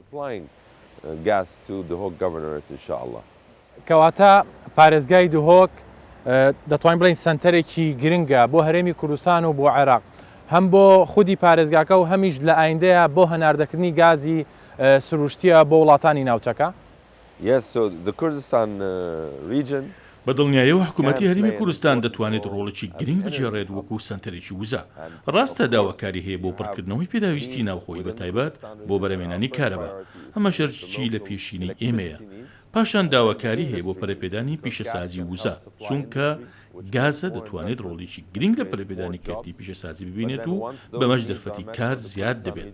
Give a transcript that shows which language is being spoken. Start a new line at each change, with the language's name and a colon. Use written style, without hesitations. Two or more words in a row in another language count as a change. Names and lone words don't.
Central Kurdish: کەواتە پارێزگای دهۆک دەتوانین بڵین سنتەرێکی گرنگە بۆ هەرێمی کوردستان و بۆ عێراق، هەم بۆ خودی پارێزگاکە و هەمیش لە ئایندەیە بۆ هەناردەکردنی گازی سروشتیە بۆ وڵاتانی ناوچەکە.
English: Yes, so the Kurdistan region
Central Kurdish: بە دڵنیاییەوە حکوومەتی هەرێمی کوردستان دەتوانێت ڕۆڵێکی گرنگ بجێڕێت وەکو سنتەرێکی وزە. ڕاستە داواکاری هەیە بۆ پڕکردنەوەی پێداویستی ناوخۆی بەتایبەت بۆ بەرهەمهێنانی کارەبا. ئەمە شەرچی لە پێشینەی ئێمەیە. پاشان داواکاری هەیە بۆ پەرەپێدانی پیشەسازی وزە چونکە گازە دەتوانێت ڕۆڵێکی گرنگ لە پەرەپێدانی کەرتی پیشەسازی ببینێت و بەمەش دەرفەتی کار زیاد دەبێت.